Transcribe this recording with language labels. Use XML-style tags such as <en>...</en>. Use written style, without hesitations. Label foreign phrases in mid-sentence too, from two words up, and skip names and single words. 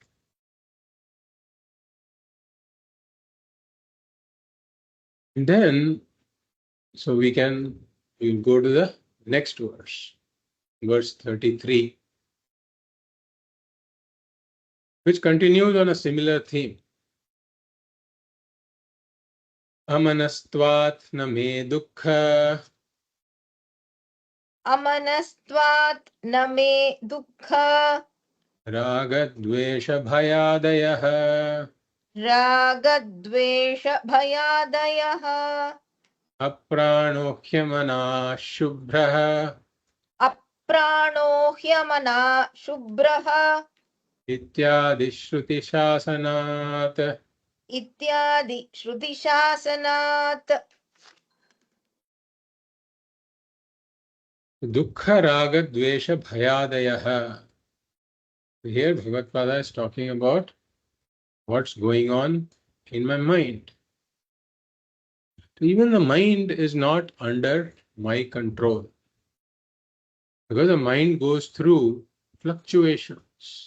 <en>And then, so we'll go to the next verse 33, which continues on a similar theme.</en> <sa>Amanastvat na me dukkha. Amanastvat na me dukkha. Ragadvesha bhayadayah. Ragadvesha bhayadayah. Aprāṇo hyamana shubhrah. Aprāṇo hyamana shubhrah. Ityādi śrutiśāsanāt. Ityādi śrutiśāsanāt. Dukkha raga dvesha bhayadayah.</sa> <en>Here Bhagavad Pada is talking about what's going on in my mind. Even the mind is not under my control, because the mind goes through fluctuations.</en>